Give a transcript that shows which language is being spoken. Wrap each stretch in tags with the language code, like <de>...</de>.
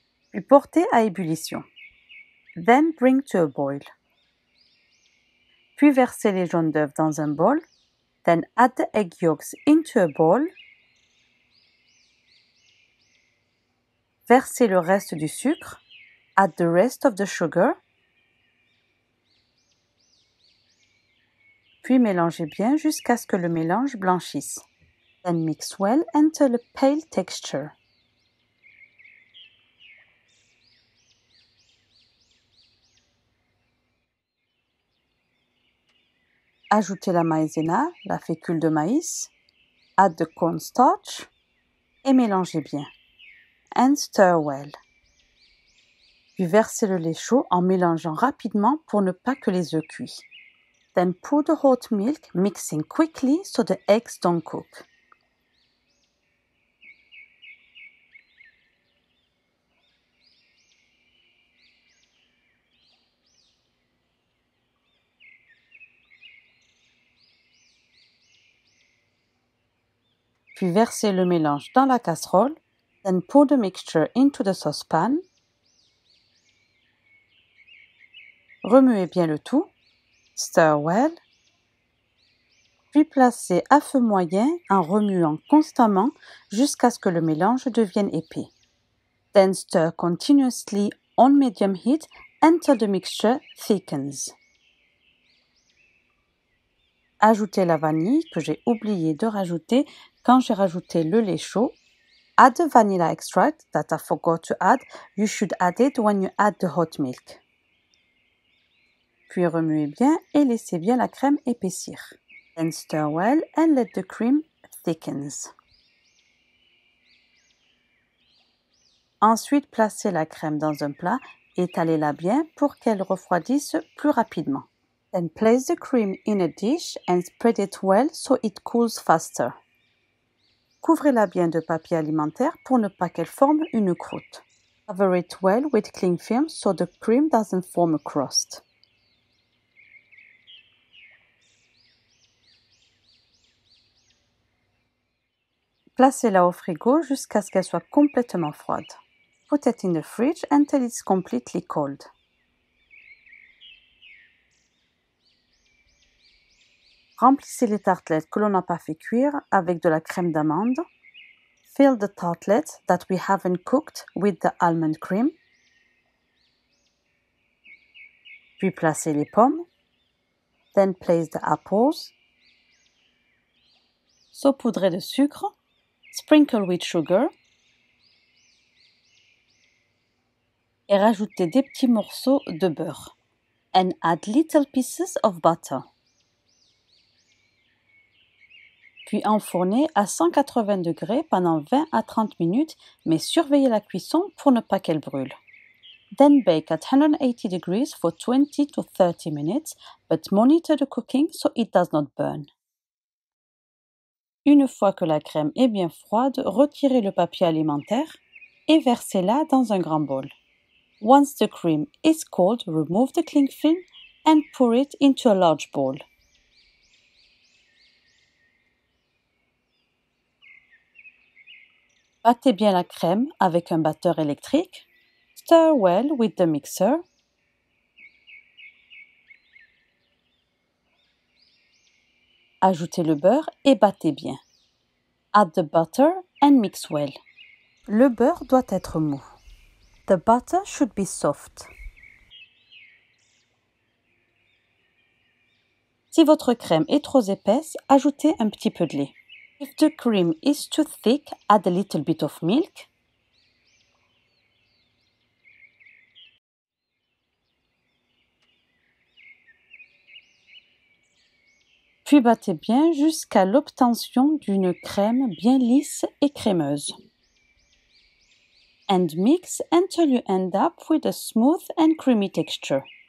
<fr>Puis portez à ébullition.</fr> <en>Then bring to a boil.</en> <fr>Puis versez les jaunes d'œufs dans un bol.</fr> <en>Then add the egg yolks into a bowl.</en> <fr>Versez le reste du sucre.</fr> <en>Add the rest of the sugar.</en> <fr>Puis mélangez bien jusqu'à ce que le mélange blanchisse.</fr> <en>Then mix well until a pale texture.</en> <fr>Ajoutez la maïzena, la fécule de maïs.</fr> <en>Add the cornstarch</en> <fr>et mélangez bien.</fr> <en>And stir well.</en> <fr>Puis versez le lait chaud en mélangeant rapidement pour ne pas que les œufs cuisent.</fr> <en>Then pour the hot milk, mixing quickly so the eggs don't cook.</en> <fr>Puis versez le mélange dans la casserole.</fr> <en>Then pour the mixture into the saucepan.</en> <fr>Remuez bien le tout.</fr> <en>Stir well.</en> <fr>Puis placez à feu moyen en remuant constamment jusqu'à ce que le mélange devienne épais.</fr> <en>Then stir continuously on medium heat until the mixture thickens.</en> <fr>Ajoutez la vanille que j'ai oublié de rajouter quand j'ai rajouté le lait chaud.</fr> <en>Add the vanilla extract that I forgot to add. You should add it when you add the hot milk.</en> <fr>Puis remuez bien et laissez bien la crème épaissir.</fr> <en>Then stir well and let the cream thickens.</en> <fr>Ensuite, placez la crème dans un plat, étalez-la bien pour qu'elle refroidisse plus rapidement.</fr> <en>Then place the cream in a dish and spread it well so it cools faster.</en> <fr>Couvrez-la bien de papier alimentaire pour ne pas qu'elle forme une croûte.</fr> <en>Cover it well with cling film so the cream doesn't form a crust.</en> <fr>Placez-la au frigo jusqu'à ce qu'elle soit complètement froide.</fr> <en>Put it in the fridge until it's completely cold.</en> <fr>Remplissez les tartelettes que l'on n'a pas fait cuire avec de la crème d'amande.</fr> <en>Fill the tartlets that we haven't cooked with the almond cream.</en> <fr>Puis placez les pommes.</fr> <en>Then place the apples.</en> <fr>Saupoudrez de sucre.</fr> <en>Sprinkle with sugar.</en> <fr>Et rajoutez des petits morceaux de beurre.</fr> <en>And add little pieces of butter.</en> <fr>puis enfourner à 180 degrés pendant 20 à 30 minutes, mais surveillez la cuisson pour ne pas qu'elle brûle.</fr> <en>Then bake at 180 degrees for 20 to 30 minutes, but monitor the cooking so it does not burn.</en> <fr>Une fois que la crème est bien froide, retirez le papier alimentaire et versez-la dans un grand bol.</fr> <en>Once the cream is cold, remove the cling film and pour it into a large bowl.</en> <fr>Battez bien la crème avec un batteur électrique.</fr> <en>Stir well with the mixer.</en> <fr>Ajoutez le beurre et battez bien.</fr> <en>Add the butter and mix well.</en> <fr>Le beurre doit être mou.</fr> <en>The butter should be soft.</en> <fr>Si votre crème est trop épaisse, ajoutez un petit peu de lait.</fr> <en>If the cream is too thick, add a little bit of milk.</en> <fr>Puis battez bien jusqu'à l'obtention d'une crème bien lisse et crémeuse.</fr> <en>And mix until you end up with a smooth and creamy texture.</en>